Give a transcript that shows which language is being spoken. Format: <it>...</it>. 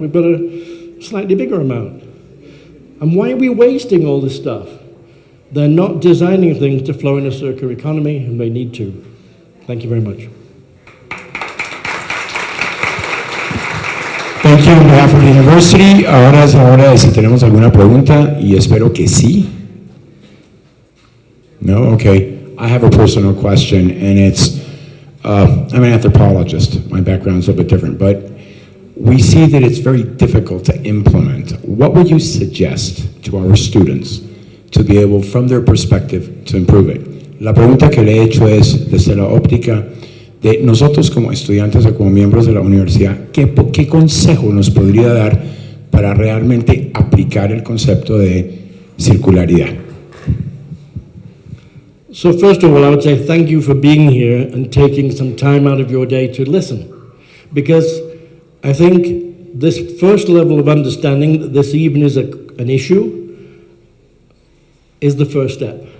<en>We've got a slightly bigger amount. And why are we wasting all this stuff? They're not designing things to flow in a circular economy, and they need to. Thank you very much. Thank you on behalf of the university.</en> <es>Ahora es la hora de si tenemos alguna pregunta, y espero que sí.</es> <en>No? Okay. I have a personal question, and it's, I'm an anthropologist. My background's a little bit different, but we see that it's very difficult to implement. What would you suggest to our students to be able, from their perspective, to improve it?</en> <es>La pregunta que le he hecho es, desde la óptica de nosotros como estudiantes o como miembros de la universidad, ¿qué consejo nos podría dar para realmente aplicar el concepto de circularidad?</es> <en>So first of all, I would say thank you for being here and taking some time out of your day to listen. Because I think this first level of understanding that this even is an issue is the first step.</en>